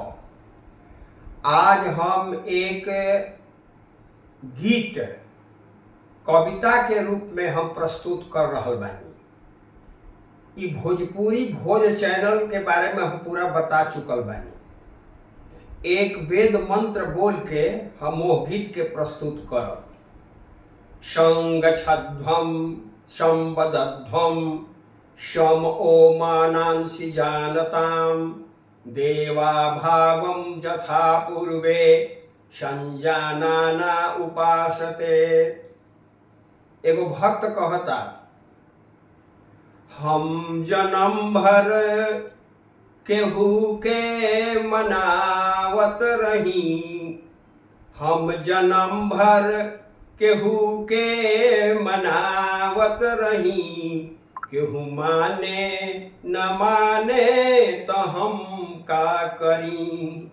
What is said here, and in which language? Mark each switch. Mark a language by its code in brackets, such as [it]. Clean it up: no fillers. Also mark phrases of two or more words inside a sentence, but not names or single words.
[bho] आज हम एक गीत कविता के रूप में हम प्रस्तुत कर रहल बानी। ई भोजपुरी भोज चैनल के बारे में हम पूरा बता चुकल बानी। एक वेद मंत्र बोल के हम वो गीत के प्रस्तुत करब। [sa] संगच्छध्वम संवदध्वम शम ओमानांसि जानताम देवा भावम यथा पूर्वे संजानाना उपासते। [bho] एगो भक्त कहता, हम जन्म भर केहू के मनावत रही, हम जन्म भर केहू के मनावत रही, केहू माने न माने तो हम का करी।